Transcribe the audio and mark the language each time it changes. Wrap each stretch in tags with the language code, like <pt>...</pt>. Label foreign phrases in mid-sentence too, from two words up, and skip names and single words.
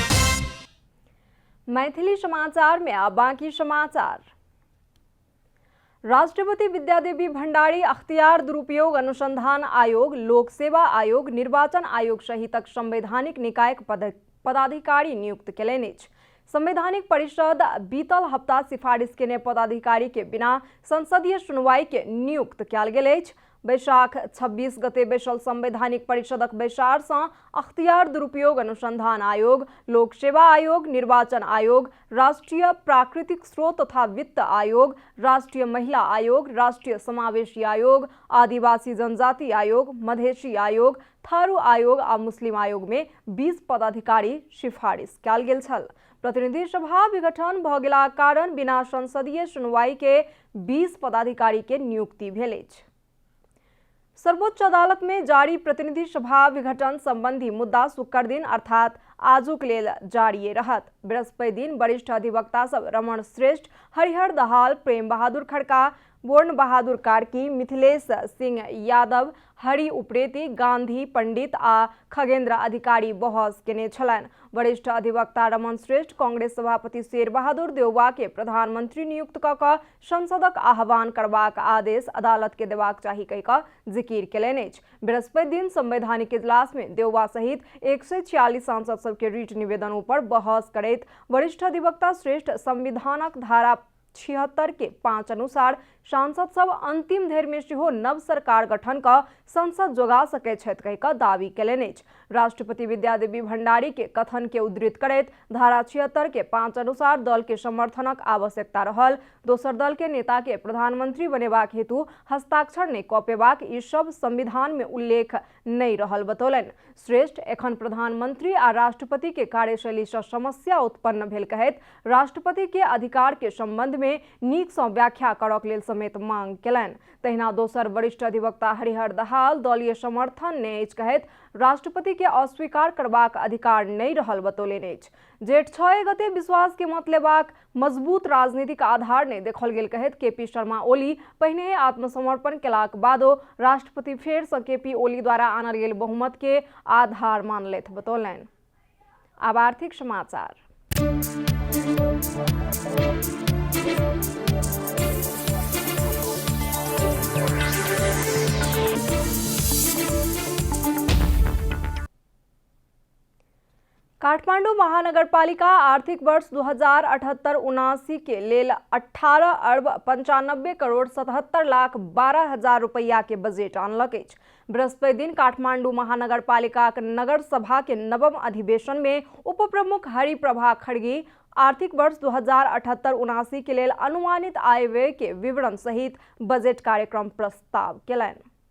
<mai>मैथिली समाचार में अब बाकी समाचार। राष्ट्रपति विद्यादेवी भण्डारी अख्तियार दुरुपयोग अनुसंधान आयोग, लोक सेवा आयोग, निर्वाचन आयोग सहितक संवैधानिक निकायक पदाधिकारी नियुक्त केलनि। संवैधानिक परिषद बीतल हप्ता सिफारिश केने पदाधिकारी के बिना संसदीय सुनवाई के नियुक्त कयल गेल अछि। बैशाख 26 गते बैसल संवैधानिक परिषदक बैसार से अख्तियार दुरुपयोग अनुसंधान आयोग, लोक सेवा आयोग, निर्वाचन आयोग, राष्ट्रीय प्राकृतिक स्रोत तथा वित्त आयोग, राष्ट्रीय महिला आयोग, राष्ट्रीय समावेशी आयोग, आदिवासी जनजाति आयोग, मधेसी आयोग, थारू आयोग आ मुस्लिम आयोग में 20 पदाधिकारी सिफारिश कयल गेल छल। प्रतिनिधि सभा विघटन भ गेलाक कारण बिना संसदीय सुनवाई के 20 पदाधिकारी के नियुक्ति भेल अछि। सर्वोच्च अदालत में जारी प्रतिनिधि सभा विघटन संबंधी मुद्दा शुक्र दिन अर्थात आजुक लेल जारी रहत। बृहस्पति दिन वरिष्ठ अधिवक्ता सब रमण श्रेष्ठ, हरिहर दहाल, प्रेम बहादुर खड़का, वर्ण बहादुर कार्की, मिथिलेश सिंह यादव, हरि उप्रेती, गांधी पंडित आ खगेन्द्र अधिकारी बहस केने छलनि। वरिष्ठ अधिवक्ता रमण श्रेष्ठ कांग्रेस सभापति शेर बहादुर देउवा के प्रधानमंत्री नियुक्त क क संसदक आह्वान करबाक आदेश अदालत के देबाक चाही कहि क जिकिर केलनि अछि। बृहस्पति दिन संवैधानिक इजलास में देउवा सहित 146 सांसद सबके रिट निवेदनों पर बहस करैत वरिष्ठ अधिवक्ता श्रेष्ठ संविधानक धारा 76 के 5 अनुसार सांसद सब अंतिम धैर्य में सेहो नव सरकार गठन का संसद जोगा सकै छथि कहि क दावी केलनि अछि। राष्ट्रपति विद्यादेवी भण्डारी के कथन के उद्धृत करैत धारा 76 के 5 अनुसार दल के समर्थनक आवश्यकता रहल, दोसर दल के नेता के प्रधानमंत्री बनेबाक हेतु हस्ताक्षर नहि कऽ पेबाक ई सब संविधान में उल्लेख नहि रहल बतौलनि। श्रेष्ठ एखन प्रधानमंत्री आ राष्ट्रपति के कार्यशैली से समस्या उत्पन्न भेल कहैत राष्ट्रपति के अधिकार के संबंध में नीक सँ व्याख्या करक लेल समेत मांग केलनि। तहिना दोसर वरिष्ठ अधिवक्ता हरिहर दहाल दलीय समर्थन नहि अछि कहैत राष्ट्रपति के अस्वीकार करबाक अधिकार नहि रहल बतौलनि अछि। जेठ 6 गते विश्वास के मत लेबाक मजबूत राजनीतिक आधार नहि देखल गेल कहैत केपी शर्मा ओली पहिने आत्मसमर्पण केलाक बादो राष्ट्रपति फेर सँ केपी ओली द्वारा आनल गेल बहुमत के आधार मानलथि बतौलनि। आब आर्थिक समाचार। काठमाडौँ महानगरपालिका आर्थिक वर्ष 2078-79 के लेल 18 अर्ब 95 करोड़ 77 लाख 12 हजार रुपया के बजेट आनलक अछि। बृहस्पति दिन काठमाडौँ महानगरपालिका नगर सभा के नवम अधिवेशन में उप प्रमुख हरिप्रभा खड़गी आर्थिक वर्ष 2078-79 के लेल अनुमानित आय व्यय के विवरण सहित बजट कार्यक्रम प्रस्ताव केलनि।</mai>